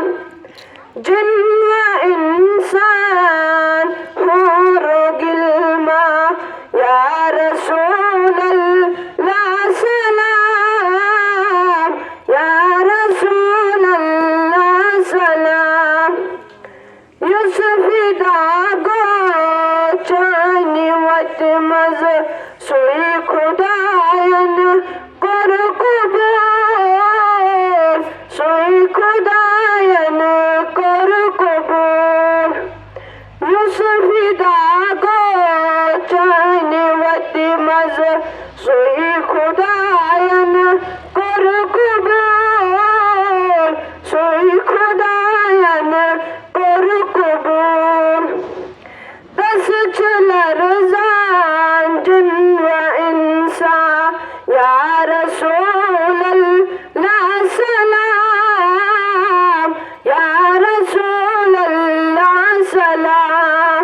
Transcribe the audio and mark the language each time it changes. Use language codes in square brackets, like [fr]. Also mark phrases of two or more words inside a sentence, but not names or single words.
[ks] جن و انسان حور و گلما [ar] یا رسول اللہ سلام یا رسول اللہ سلام. [ks] یوسف داغو چانی وط مز سوی خداین کر قبول سوی خداین کر قبول. یوسف داغو چانی وط مز سوی خداین کر قبول سوی خداین کر قبول. دس چلر زان جن و انسان [ar] یا رسول اللہ سلام یا رسول اللہ سلام.